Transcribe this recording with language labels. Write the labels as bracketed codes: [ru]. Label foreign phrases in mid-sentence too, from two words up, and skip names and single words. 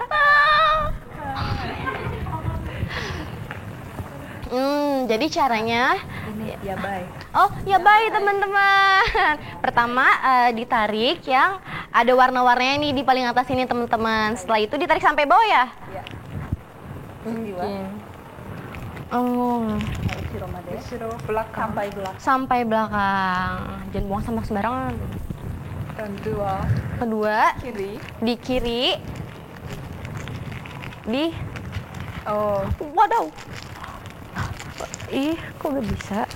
[id] Jadi caranya, Ini ya baik. oh ya baik teman-teman. Pertama ditarik yang ada warna-warnanya nih di paling atas ini teman-teman. Setelah itu ditarik sampai bawah ya. Ya. Jiwa. Oh, [ja] 後ろまで。後ろ [id] belakang. Sampai belakang. sampai belakang. Jangan buang sampah sembarangan. Dan dua Kedua, kiri. di kiri. Di Oh, Waduh. Ih, kok gak bisa?